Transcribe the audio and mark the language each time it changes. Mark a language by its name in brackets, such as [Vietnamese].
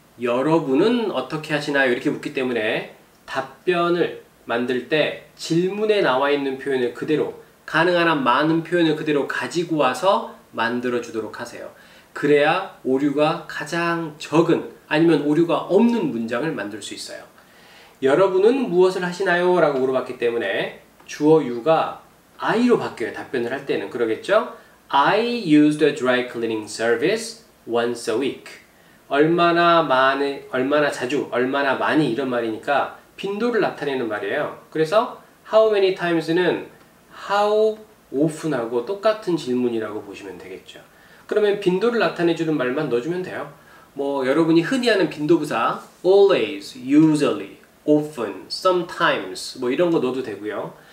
[Korean] 여러분은 어떻게 하시나요? 이렇게 묻기 때문에 답변을 만들 때 질문에 나와 있는 표현을 그대로 가능한 한 많은 표현을 그대로 가지고 와서 만들어 주도록 하세요. 그래야 오류가 가장 적은 아니면 오류가 없는 문장을 만들 수 있어요. 여러분은 무엇을 하시나요? 라고 물어봤기 때문에 주어 you가 I로 바뀌어요. 답변을 할 때는 그러겠죠? [English] I use the dry cleaning service once a week. [Korean] 얼마나 자주, 얼마나 많이 이런 말이니까 빈도를 나타내는 말이에요. 그래서 [English] how many times [Korean] 는 [English] how often [Korean] 하고 똑같은 질문이라고 보시면 되겠죠. 그러면 빈도를 나타내주는 말만 넣어주면 돼요. 뭐 여러분이 흔히 하는 빈도부사 [English] always, usually, often, sometimes [Korean] 뭐 이런 거 넣어도 되고요.